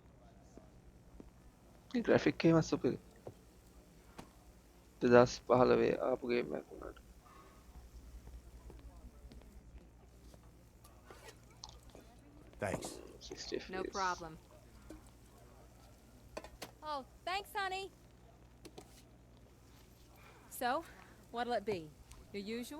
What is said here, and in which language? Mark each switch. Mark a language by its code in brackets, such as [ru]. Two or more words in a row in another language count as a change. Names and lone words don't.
[si] මේ ග්‍රැෆික් එකම සුපිරි. 2015 ආපු ගේම් එකක් වුණාට. [en] Thanks. 60 No FPS. problem. Oh, thanks, honey. So, what'll it be? Your usual?